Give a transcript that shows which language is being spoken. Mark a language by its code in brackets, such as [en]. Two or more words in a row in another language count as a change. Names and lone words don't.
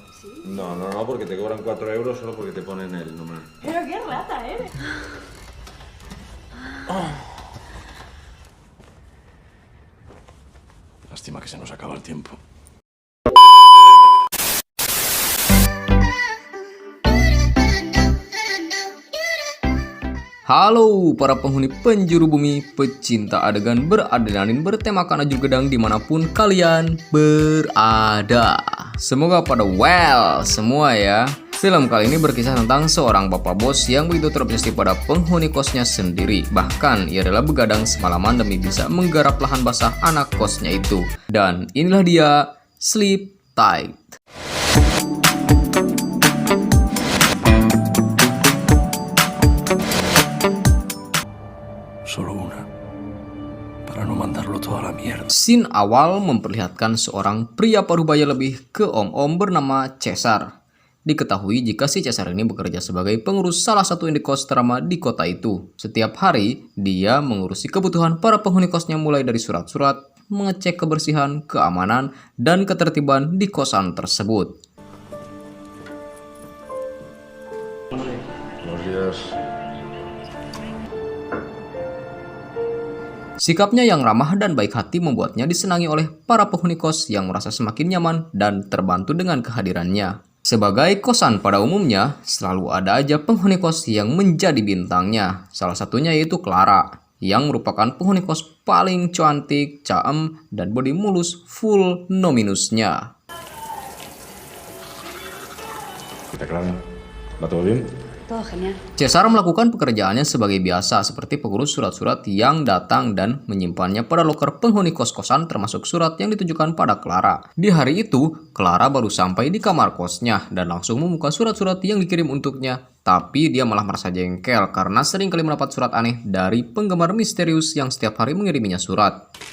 [es] No, no, no, porque te cobran 4 euros solo porque te ponen el número. Pero qué rata eres. Lástima que se nos acaba el tiempo. [id] Halo para penghuni penjuru bumi, pecinta adegan beradrenalin bertemakan aju gedang dimanapun kalian berada. Semoga pada well semua ya. Film kali ini berkisah tentang seorang bapak bos yang begitu terobsesi pada penghuni kosnya sendiri. Bahkan ia rela begadang semalaman demi bisa menggarap lahan basah anak kosnya itu. Dan inilah dia, Sleep Tight. [es] Solo una. Para no mandarlo toda la mierda. [id] Scene awal memperlihatkan seorang pria parubaya lebih ke om-om bernama Cesar. Diketahui jika si Cesar ini bekerja sebagai pengurus salah satu indekos ternama di kota itu. Setiap hari, dia mengurusi kebutuhan para penghuni kosnya mulai dari surat-surat, mengecek kebersihan, keamanan, dan ketertiban di kosan tersebut. [es] Buenos días. [id] Sikapnya yang ramah dan baik hati membuatnya disenangi oleh para penghuni kos yang merasa semakin nyaman dan terbantu dengan kehadirannya. Sebagai kosan pada umumnya, selalu ada aja penghuni kos yang menjadi bintangnya. Salah satunya yaitu Clara, yang merupakan penghuni kos paling cantik, caem, dan body mulus [en] full no [id] minusnya. [es] ¿Qué tal, Clara? ¿Va todo bien? Todo genial. [id] Cesar melakukan pekerjaannya sebagai biasa, seperti pengurus surat-surat yang datang dan menyimpannya pada loker penghuni kos-kosan, termasuk surat yang ditujukan pada Clara. Di hari itu, Clara baru sampai di kamar kosnya dan langsung membuka surat-surat yang dikirim untuknya. Tapi dia malah merasa jengkel karena sering kali mendapat surat aneh dari penggemar misterius yang setiap hari mengiriminya surat.